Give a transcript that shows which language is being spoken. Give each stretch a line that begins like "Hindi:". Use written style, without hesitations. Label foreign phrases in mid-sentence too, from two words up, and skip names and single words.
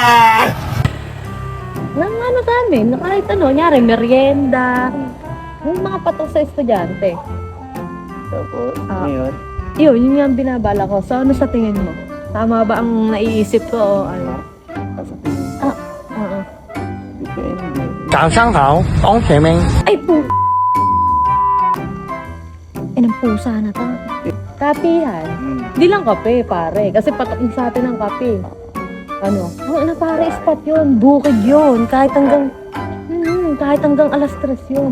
Filipino: Nang ano namin, kahit nyari, merienda, yung mga patok sa estudyante. Tapos, Ah. ngayon, Yun yung binabala ko. So ano sa tingin mo? Tama ba ang naiisip ko o ano? Oo. depende.
Chinese: 早上好，同学们。
Filipino: Ay po! Ng pusa na to. Kapihan. Di lang kape, pare. Kasi patok sa atin ang kape. Ano? Ano pare, spot yun. Bukid yun. Kahit hanggang alas 3 yun.